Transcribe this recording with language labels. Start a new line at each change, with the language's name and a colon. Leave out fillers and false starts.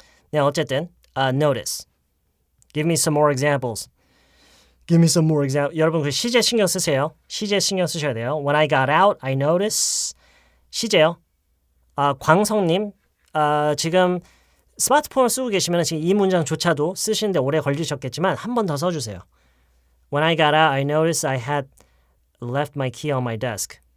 Korean: 네, 어쨌든 notice.
English: Give me some more examples. Give me some more examples.
Korean: 여러분 그 시제 신경 쓰세요. 시제 신경 쓰셔야 돼요.
English: When I got out, I noticed.
Korean: 시제요. 광성님, 지금 스마트폰을 쓰고 계시면 지금 이 문장조차도 쓰시는데 오래 걸리셨겠지만 한 번 더 써주세요.
English: When I got out, I noticed I had left my key on my desk.